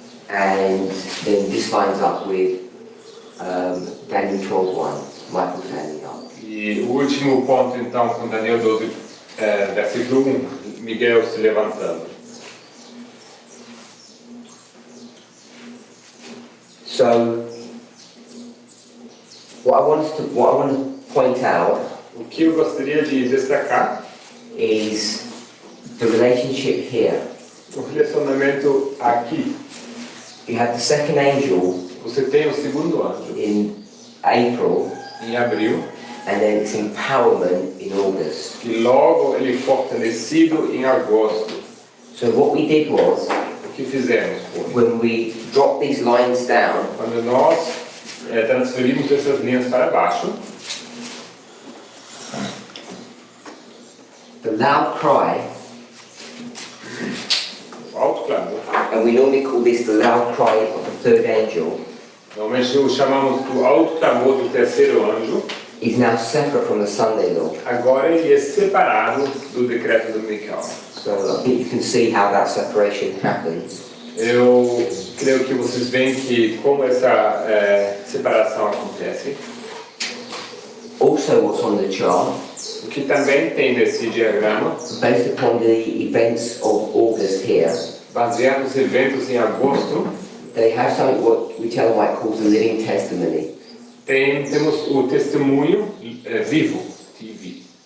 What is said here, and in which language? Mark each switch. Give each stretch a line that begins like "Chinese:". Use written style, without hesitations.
English: And then this lines up with Daniel 12:1, Michael standing up.
Portuguese: E o último ponto, então, com Daniel 12, versículo 1, Miguel se levantando.
English: So, what I want to point out
Portuguese: O que eu gostaria de destacar
English: is the relationship here.
Portuguese: o relacionamento aqui.
English: You have the second angel
Portuguese: Você tem o segundo anjo
English: in April,
Portuguese: em abril,
English: and then it's empowerment in August.
Portuguese: e logo ele fortalecido em agosto.
English: So what we did was,
Portuguese: O que fizemos foi,
English: when we dropped these lines down,
Portuguese: quando nós transferimos essas linhas para baixo,
English: the loud cry,
Portuguese: o alto clamor,
English: and we normally call this the loud cry of the third angel,
Portuguese: normalmente o chamamos do alto clamor do terceiro anjo,
English: is now separate from the Sunday law.
Portuguese: agora ele é separado do decreto dominical.
English: So I think you can see how that separation happens.
Portuguese: Eu creio que vocês veem que como essa separação acontece.
English: Also what's on the chart,
Portuguese: O que também tem nesse diagrama,
English: based upon the events of August here,
Portuguese: baseado nos eventos em agosto,
English: they have something what we tell might call the living testimony.
Portuguese: temos o testemunho vivo, TV.